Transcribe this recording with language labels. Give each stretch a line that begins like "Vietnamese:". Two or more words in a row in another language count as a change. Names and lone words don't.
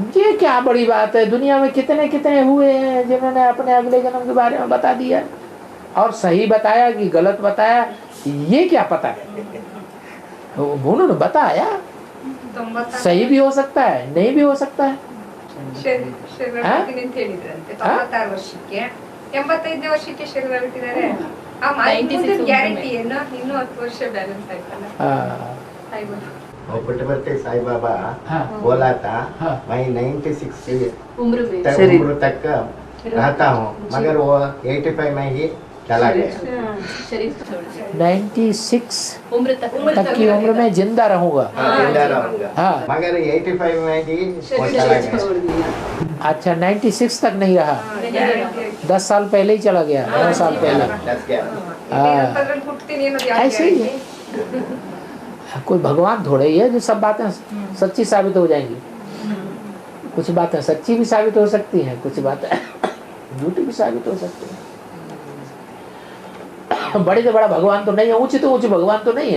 Hindi: ये क्या बड़ी बात है? दुनिया में कितने कितने हुए हैं जिन्होंने अपने अगले जन्म के बारे में बता दिया और सही बताया कि गलत बताया, ये क्या पता है? उन्होंने बताया, सही भी हो सकता है, नहीं भी हो सकता है।
Kannada: ಶರೀರ ಅಂತ ಹೇಳಿದ್ರಂತೆ 96 ವರ್ಷಕ್ಕೆ 85ನೇ ವರ್ಷಕ್ಕೆ ಶರೀರ ಬಿಟ್ಟಿದ್ದಾರೆ. ಆ ಗ್ಯಾರಂಟಿ ಏನು ಇನ್ನೂ 10 ವರ್ಷ ಬ್ಯಾಲೆನ್ಸ್ ಆಯ್ತಲ್ಲ.
Hindi: वो पुटपति साई बाबा हाँ। बोला था हाँ। मैं 96 उम्र में उम्र तक रहता हूँ मगर वो 85 में ही चला गया। शरीर छोड़ दिया 96 उम्र तक तक की उम्र में जिंदा रहूंगा। हाँ, जिंदा रहूंगा हाँ। मगर 85 में ही वो चला शरीर गया। छोड़ दिया अच्छा, 96 तक नहीं रहा, 10 साल पहले ही चला गया, 9 साल पहले।
Kannada: 80 ಹುಟ್ತೀನಿ ಅನ್ನೋದು ಯಾವ
Hindi: ऐसे ही है। कोई भगवान थोड़े ही है जो सब बातें सच्ची साबित हो जाएंगी। कुछ बातें सच्ची भी साबित हो सकती हैं, कुछ बातें झूठी भी साबित हो सकती हैं। बड़े से बड़ा भगवान तो नहीं है, ऊंचे तो ऊंचे भगवान तो नहीं है।